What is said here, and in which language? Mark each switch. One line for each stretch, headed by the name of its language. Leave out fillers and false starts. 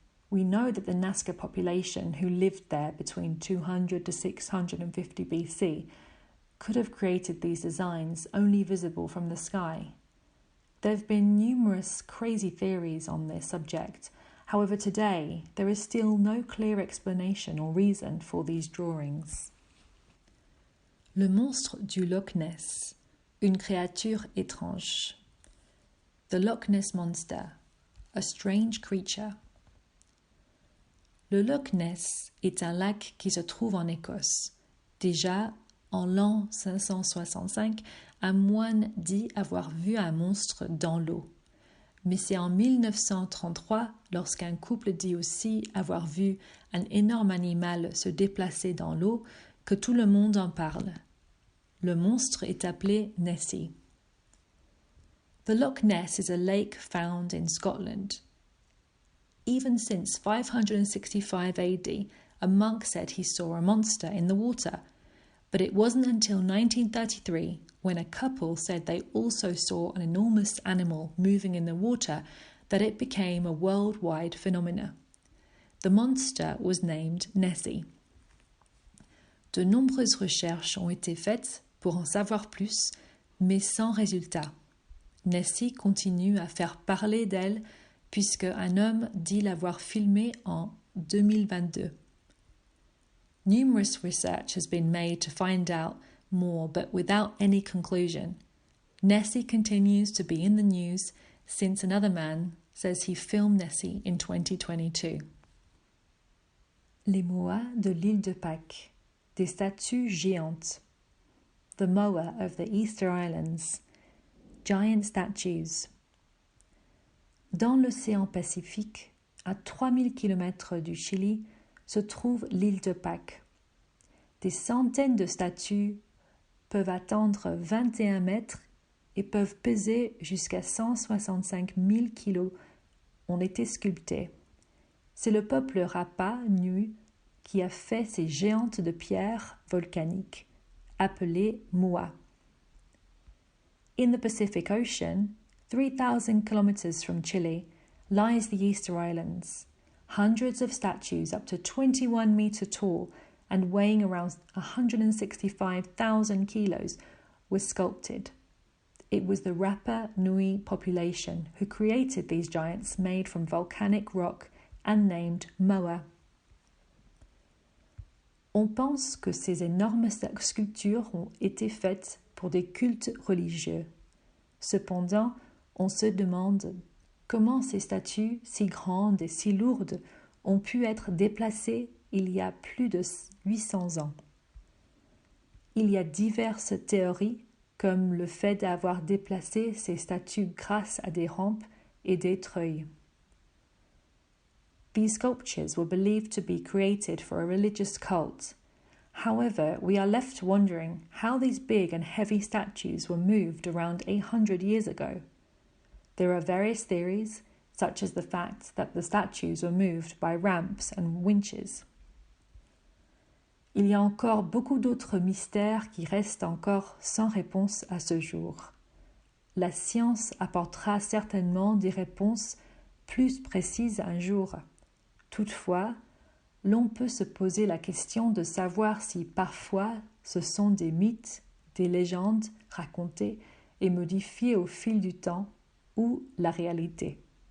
English: We know that the Nazca population who lived there between 200 to 650 BC could have created these designs only visible from the sky. There have been numerous crazy theories on this subject. However, today, there is still no clear explanation or reason for these drawings.
French: Le monstre du Loch Ness, une créature étrange.
English: The Loch Ness Monster, a strange creature.
French: Le Loch Ness est un lac qui se trouve en Écosse. Déjà, en l'an 565, un moine dit avoir vu un monstre dans l'eau. Mais c'est en 1933, lorsqu'un couple dit aussi avoir vu un énorme animal se déplacer dans l'eau, que tout le monde en parle. Le monstre est appelé Nessie.
English: The Loch Ness is a lake found in Scotland. Even since 565 AD, a monk said he saw a monster in the water, but it wasn't until 1933 when a couple said they also saw an enormous animal moving in the water that it became a worldwide phenomenon. The monster was named Nessie.
French: De nombreuses recherches ont été faites pour en savoir plus, mais sans résultat. Nessie continue à faire parler d'elle puisque un homme dit l'avoir filmée en 2022.
English: Numerous research has been made to find out more, but without any conclusion. Nessie continues to be in the news since another man says he filmed Nessie in 2022.
French: Les Moas de l'île de Pâques, des statues géantes.
English: The Moa of the Easter Islands, giant statues.
French: Dans l'océan Pacifique, à 3000 km du Chili, se trouve l'île de Pâques. Des centaines de statues peuvent atteindre 21 mètres et peuvent peser jusqu'à 165 000 kilos, ont été sculptées. C'est le peuple Rapa Nui qui a fait ces géantes de pierre volcaniques, appelées Moa.
English: In the Pacific Ocean, 3,000 kilometers from Chile, lies the Easter Islands. Hundreds of statues up to 21 meters tall and weighing around 165,000 kilos was sculpted. It was the Rapa Nui population who created these giants made from volcanic rock and named Moa.
French: On pense que ces énormes sculptures ont été faites pour des cultes religieux. Cependant, on se demande comment ces statues si grandes et si lourdes ont pu être déplacées il y a plus de 800 ans. Il y a diverses théories, comme le fait d'avoir déplacé ces statues grâce à des rampes et des treuils.
English: These sculptures were believed to be created for a religious cult. However, we are left wondering how these big and heavy statues were moved around 800 years ago. There are various theories, such as the fact that the statues were moved by ramps and winches.
French: Il y a encore beaucoup d'autres mystères qui restent encore sans réponse à ce jour. La science apportera certainement des réponses plus précises un jour. Toutefois, l'on peut se poser la question de savoir si parfois ce sont des mythes, des légendes racontées et modifiées au fil du temps ou la réalité.